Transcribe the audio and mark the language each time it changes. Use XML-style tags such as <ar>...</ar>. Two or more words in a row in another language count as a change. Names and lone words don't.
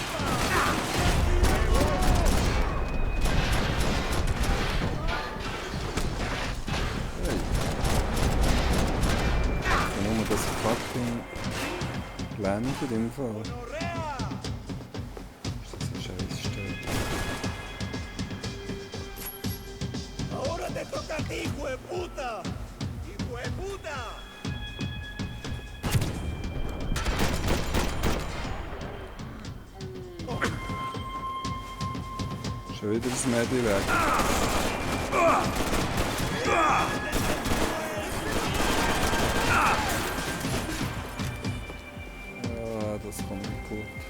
<de>Hey. Ich kann nur das fucking landet im Fall. Ist das eine Scheissstelle?</de> <es>Ahora te toca a ti, hijo de puta. Hijo de puta.</es> <de>Schon wieder das Mädchen weg. Ah, das kommt nicht gut.</de>